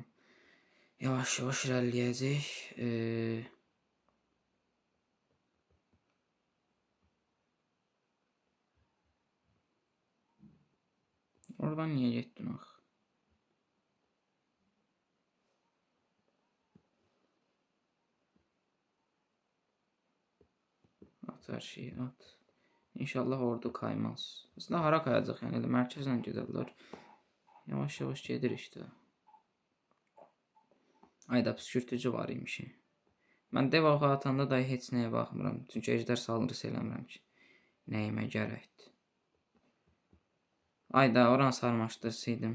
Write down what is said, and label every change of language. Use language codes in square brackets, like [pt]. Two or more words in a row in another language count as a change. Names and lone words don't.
[az] Yavaş irəliləyəcək. Oradan niye getdin ax? [tr] At her şeyi at. İnşallah ordu kaymaz. [az] Aslında hara kayacaq, yəni elə mərkəzlə gedərlər. Yavaş-yavaş gedir işte. Ayda püskürtücü var imiş. Mən dev oxu atanda da heç nəyə baxmıram. Çünki əjdər saldırısı eləmirəm ki. Nəyimə gərəkdir. Ayda oran sarmaşdırsaydım.